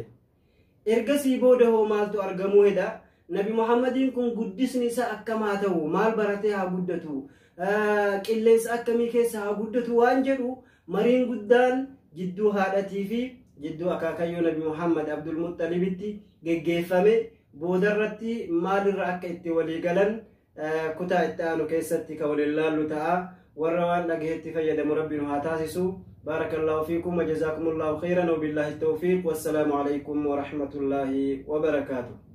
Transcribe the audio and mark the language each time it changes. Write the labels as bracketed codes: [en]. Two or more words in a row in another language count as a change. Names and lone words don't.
[om] Ergasii booda hoo maaltu argamuu hedha Nabi Muhammadiin kun guddisni isaa akkamaa ta'u maal baratee haa guddatu qilleensa akkamii keessa haa guddatu waan jedhu mariin guddaan jidduu haadhatii fi jidduu akaakayyoo Nabi Muhammad Abdul Muttalibitti geggeeffame boodarratti maalirra akka itti walii galan kutaa itti aanu keessatti ka waliin laallu ta'a. warra waan dhageetti fayyadamu rabbiin haa taasisu. [ar] بارك الله فيكم وجزاكم الله خيرا وبالله التوفيق والسلام عليكم ورحمة الله وبركاته.